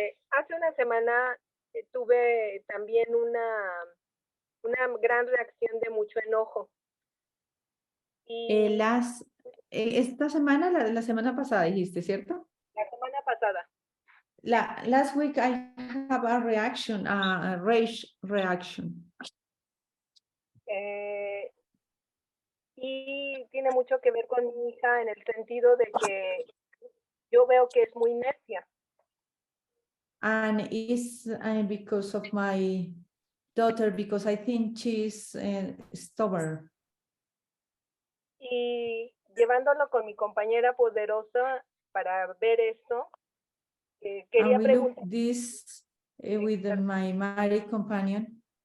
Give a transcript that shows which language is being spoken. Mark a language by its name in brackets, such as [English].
[Spanish] hace una semana tuve también una gran reacción de mucho enojo. Y Esta semana, la semana pasada dijiste, ¿cierto? la semana pasada, [English] Last week I have a reaction, a rage reaction. [Spanish] y tiene mucho que ver con mi hija en el sentido de que yo veo que es muy necia. [English] And it's because of my daughter, because I think she's stubborn. [Spanish] Y llevándolo con mi compañera poderosa para ver esto, quería [English] And we look [Spanish] preguntar, [English] this with my married companion.